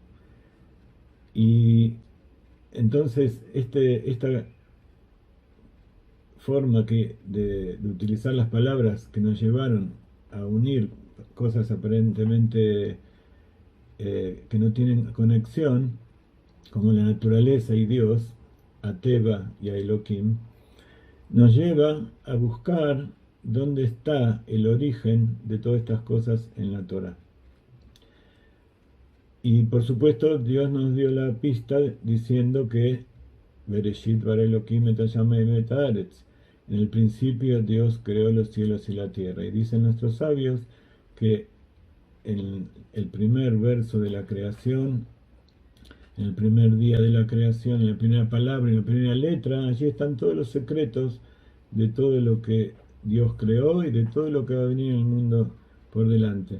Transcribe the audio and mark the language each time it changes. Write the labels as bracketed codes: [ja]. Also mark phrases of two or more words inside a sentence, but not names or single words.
[es] Y entonces esta forma de utilizar las palabras que nos llevaron a unir cosas aparentemente que no tienen conexión, como la naturaleza y Dios, a Teva y a Elohim, nos lleva a buscar dónde está el origen de todas estas cosas en la Torah. Y por supuesto Dios nos dio la pista diciendo que [he] בראשית ברא אלהים את השמים את הארץ. [es] En el principio Dios creó los cielos y la tierra. Y dicen nuestros sabios que en el primer verso de la creación, en el primer día de la creación, en la primera palabra, en la primera letra, allí están todos los secretos de todo lo que Dios creó y de todo lo que va a venir en el mundo por delante.